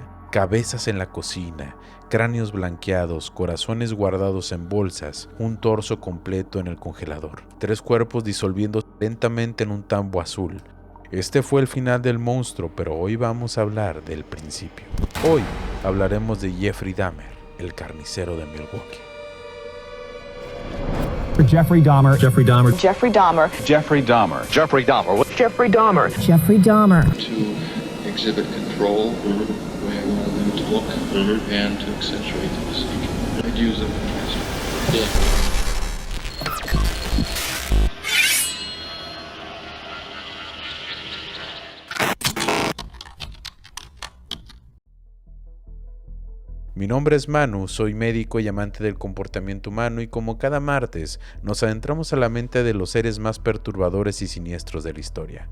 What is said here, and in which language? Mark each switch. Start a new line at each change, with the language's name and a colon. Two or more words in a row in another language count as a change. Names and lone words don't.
Spanish: Cabezas en la cocina, cráneos blanqueados, corazones guardados en bolsas, un torso completo en el congelador, 3 cuerpos disolviéndose lentamente en un tambo azul. Este fue el final del monstruo, pero hoy vamos a hablar del principio. Hoy hablaremos de Jeffrey Dahmer, el carnicero de Milwaukee. Jeffrey Dahmer. Jeffrey Dahmer. Jeffrey Dahmer. Jeffrey Dahmer. Jeffrey Dahmer. Jeffrey Dahmer. Jeffrey Dahmer.
English: To exhibit control, the way I wanted them to look, and to accentuate the procedure. I'd use them as
Spanish: Mi nombre es Manu, soy médico y amante del comportamiento humano y como cada martes nos adentramos a la mente de los seres más perturbadores y siniestros de la historia.